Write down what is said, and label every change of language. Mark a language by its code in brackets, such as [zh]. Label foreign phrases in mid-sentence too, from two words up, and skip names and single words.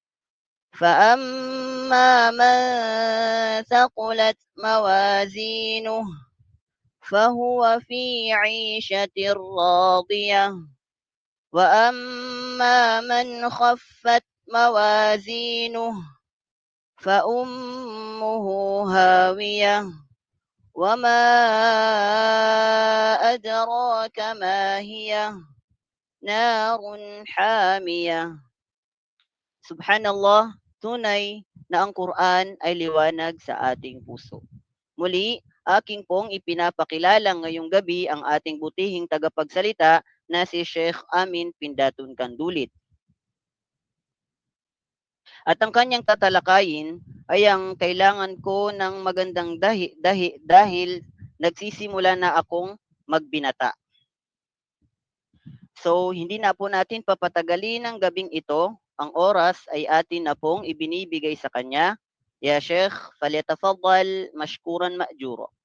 [ar] فأما من ثقلت موازينه فهو في عيشة راضية وأما من خفت موازينه فأمه هاوية وما أدراك ما هي نار حامية. [tl] Subhanallah, tunay na ang Quran ay liwanag sa ating puso. Muli, aking pong ipinapakilala ngayong gabi ang ating butihing tagapagsalita na si Sheikh Amin Pindatun Kandulit. At ang kanyang tatalakayin ay ang kailangan ko ng magandang dahil nagsisimula na akong magbinata. So, hindi na po natin papatagalin ang gabing ito. Ang oras ay atin na pong ibinibigay sa kanya. [ar] Ya Sheikh, falyatafaddal mashkuran ma'juro.